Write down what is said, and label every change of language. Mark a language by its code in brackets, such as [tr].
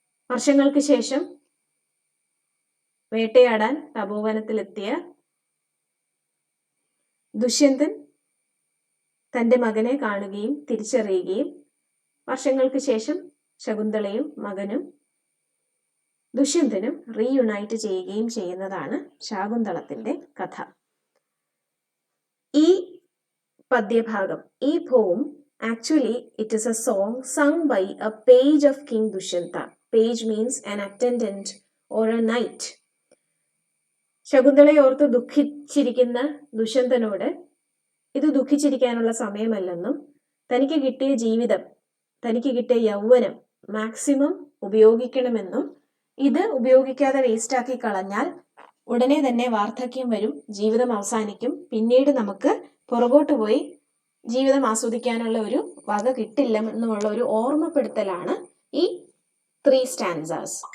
[ml] വർഷങ്ങൾക്ക് ശേഷം വേട്ടയാടാൻ തപോവനത്തിലെത്തിയ ദുഷ്യന്തൻ തൻ്റെ മകനെ കാണുകയും തിരിച്ചറിയുകയും വർഷങ്ങൾക്ക് ശേഷം ശകുന്തളയും മകനും ദുഷ്യന്തനും റീയുണൈറ്റ് ചെയ്യുകയും ചെയ്യുന്നതാണ് ശാകുന്തളത്തിന്റെ കഥ. ഈ പദ്യഭാഗം, ഈ പോം [en] Actually, it is a song sung by a page of King Dushyanta. Page means an attendant or a knight. [ml] ശകുന്തളയോർത്ത് ദുഃഖിച്ചിരിക്കുന്ന ദുഷ്യന്തനോട് ഇത് ദുഃഖിച്ചിരിക്കാനുള്ള സമയമല്ലെന്നും തനിക്ക് കിട്ടിയ ജീവിതം, തനിക്ക് കിട്ടിയ യൗവനം മാക്സിമം ഉപയോഗിക്കണമെന്നും ഇത് ഉപയോഗിക്കാതെ വേസ്റ്റാക്കി കളഞ്ഞാൽ ഉടനെ തന്നെ വാർദ്ധക്യം വരും, ജീവിതം അവസാനിക്കും, പിന്നീട് നമുക്ക് പുറകോട്ട് പോയി ജീവിതം ആസ്വദിക്കാനുള്ള ഒരു വക കിട്ടില്ല എന്നുള്ള ഒരു ഓർമ്മപ്പെടുത്തലാണ് ഈ 3 stanzas.